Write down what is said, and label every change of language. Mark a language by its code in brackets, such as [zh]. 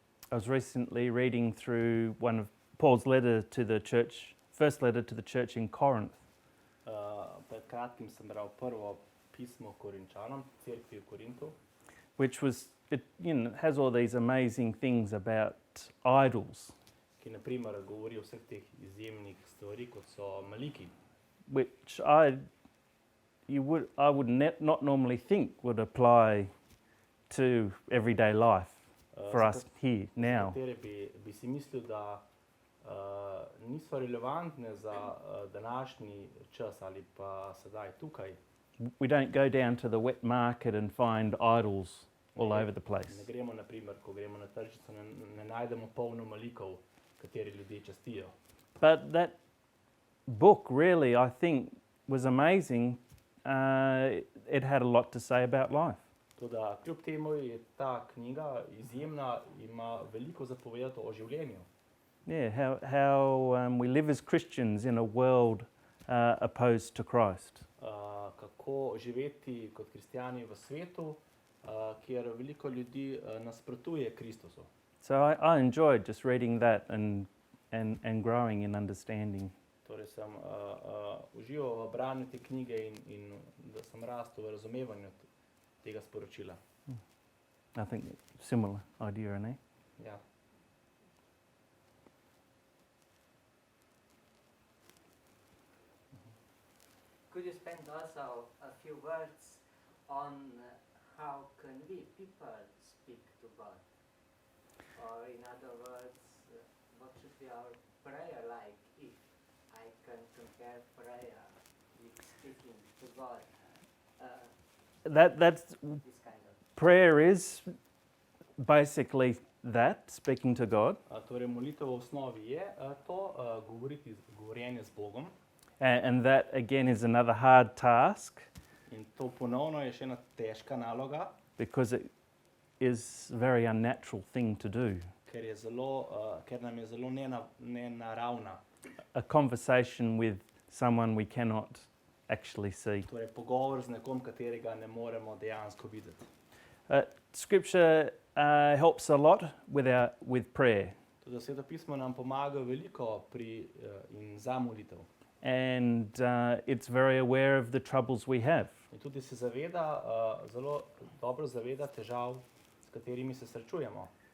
[en] I was recently reading through one of Paul's letter to the church, first letter to the church in Corinth. [sl] Pred kratkim sem bral prvo pismo Korinčanom, cerkvi v Korintu, [en] Which was, it has all these amazing things about idols, [sl] ki na primer govori o vseh teh izjemnih stvari, kot so maliki, [en] which I would not normally think would apply to everyday life for us here now. [sl] katere bi si mislil, da niso relevantne za današnji čas ali pa sedaj tukaj. [en] We don't go down to the wet market and find idols all over the [sl] Ne [en] place. [sl] gremo, na primer, ko gremo na tržnico, ne najdemo polno malikov, kateri ljudje častijo. [en] But that book really, I think, was amazing. It had a lot to say about life. [sl] Toda kljub temu je ta knjiga izjemna, ima veliko zapovedati o življenju. [en] Yeah, how we live as Christians in a world opposed to Christ. [sl] Kako živeti kot kristjani v svetu, kjer veliko ljudi nasprotuje Kristusu. [en] So I enjoyed just reading that and growing in understanding. [sl] Torej sem užival v branju te knjige in da sem rastel v razumevanju tega sporočila. [en] I think similar idea, ne? [sl] Ja. [en] Could you spend also a few words on how can we people speak to God? Or in other words, what should be our prayer like if I can compare prayer with speaking to God? That's This kind of. prayer is basically that, speaking to God. [sl] Torej molitev v osnovi je to govorjenje z Bogom. [en] And that again is another hard task [sl] In to ponovno je še ena težka naloga, [en] because it is a very unnatural thing to do. [sl] ker nam je zelo nenaravna. [en] A conversation with someone we cannot actually see. [sl] Torej pogovor z nekom, katerega ne moremo dejansko videti. [en] Scripture helps a lot with prayer. [sl] Tudi Sveto pismo nam pomaga veliko pri in za molitev. [en] And it's very aware of the troubles we have. [sl] In tudi se zaveda, zelo dobro zaveda težav, s katerimi se srečujemo.